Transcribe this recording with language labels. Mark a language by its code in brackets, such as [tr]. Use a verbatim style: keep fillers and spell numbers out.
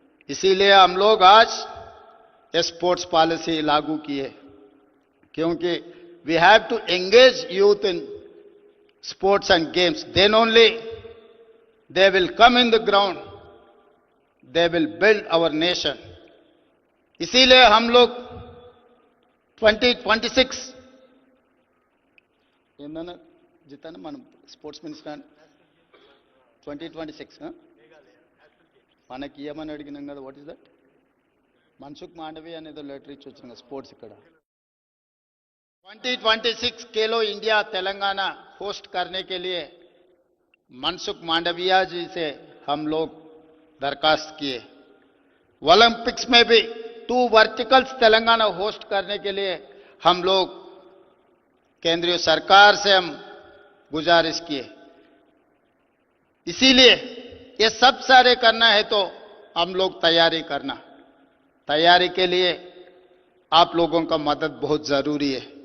[hi] इसीलिए हम लोग आज स्पोर्ट्स पॉलिसी लागू किए, क्योंकि [en] We have to engage youth in sports and games, then only they will come in the ground, they will build our nation. [hi] इसीलिए हम लोग [te] ట్వంటీ ట్వంటీ సిక్స్ ఏందన్న జితన్న మనం sports minister twenty twenty six మనకి ఏమని అడిగినాం కదా, what is that Mansukh Mandaviya అనేది లెటర్ ఇచ్చి వచ్చిన స్పోర్ట్స్ ఇక్కడ ట్వంటీ ట్వంటీ సిక్స్ [hi] खेलो इंडिया तेलंगाना होस्ट करने के लिए मनसुख मांडविया जी से हम लोग दरखास्त किए। ओलंपिक्स में भी टू वर्टिकल्स तेलंगाना होस्ट करने के लिए हम लोग केंद्रीय सरकार से हम गुजारिश किए। इसीलिए ये सब सारे करना है तो हम लोग तैयारी करना, तैयारी के लिए आप लोगों का मदद बहुत ज़रूरी है।